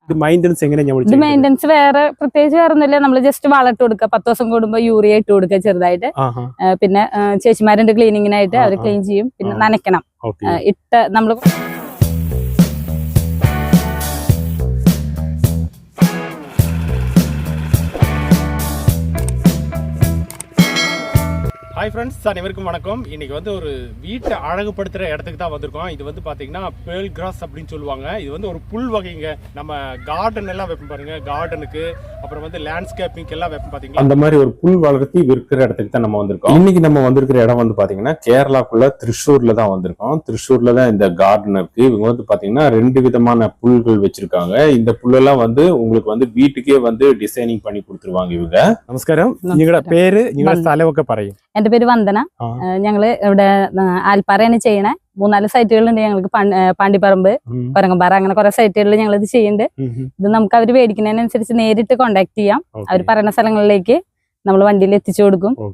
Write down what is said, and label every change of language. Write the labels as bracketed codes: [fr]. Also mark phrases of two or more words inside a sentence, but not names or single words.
[ml] മെയിൻ്റനൻസ് എങ്ങനെയാണ്? ഇത് മെയിൻ്റനൻസ് പ്രത്യേകിച്ച് വേറെ ഒന്നുമില്ല. നമ്മൾ ജസ്റ്റ് വളമിട്ട് കൊടുക്കുക, 10 ദിവസം കൂടുമ്പോൾ യൂറിയ ഇട്ട് കൊടുക്കുക ചെറുതായിട്ട്. പിന്നെ ചേച്ചിമാരുണ്ട് ക്ലീനിങ്ങിനായിട്ട്, അവർ ക്ലീൻ ചെയ്യും. പിന്നെ നനയ്ക്കണം. നമ്മൾ [ta] ஹாய் ஃப்ரெண்ட்ஸ், அனைவருக்கும் வணக்கம். இன்னைக்கு வந்து ஒரு வீட்டை அழகுபடுத்துகிற இடத்துக்கு தான் வந்திருக்கோம். இது வந்து பார்த்தீங்கன்னா [en] pearl grass [ta] அப்படின்னு சொல்லுவாங்க. இது வந்து ஒரு புல் வகைங்க. நம்ம கார்டன் எல்லாம் வைப்போம் பாருங்க, கார்டனுக்கு அப்புறம் வந்து லேண்ட்ஸ்கேப்பிங் எல்லாம் வைப்போம் பார்த்தீங்களா, அந்த மாதிரி ஒரு புல் வளர்த்தி விற்கிற இடத்துக்கு தான் நம்ம வந்திருக்கோம். இன்னைக்கு நம்ம வந்திருக்கிற இடம் வந்து பார்த்தீங்கன்னா கேரளாக்குள்ள திருச்சூர்ல தான் வந்திருக்கோம். திருச்சூர்ல தான் இந்த கார்டன் இருக்கு. இவங்க வந்து பார்த்தீங்கன்னா 2 விதமான புல்கள் வச்சிருக்காங்க. இந்த புல்லெல்லாம் வந்து உங்களுக்கு வந்து வீட்டுக்கே வந்து டிசைனிங் பண்ணி கொடுத்துருவாங்க இவங்க. [ml] நமஸ்காரம், നിങ്ങളുടെ പേര്, നിങ്ങളുടെ സ്ഥലമൊക്കെ പറയും. എന്റെ പേര് വന്ദന. ഞങ്ങള് ഇവിടെ ആൽപ്പാറയാണ് ചെയ്യണേ. 3-4 സൈറ്റുകളുണ്ട് ഞങ്ങൾക്ക്. പാണ്ടിപ്പറമ്പ്, കൊരങ്ങമ്പാറ, അങ്ങനെ കുറെ സൈറ്റുകളിൽ ഞങ്ങൾ ഇത് ചെയ്യുന്നുണ്ട്. ഇത് നമുക്ക് അവർ മേടിക്കുന്നതിനനുസരിച്ച് നേരിട്ട് കോണ്ടാക്ട് ചെയ്യാം. അവർ പറയുന്ന സ്ഥലങ്ങളിലേക്ക് നമ്മൾ വണ്ടിയിൽ എത്തിച്ചു കൊടുക്കും.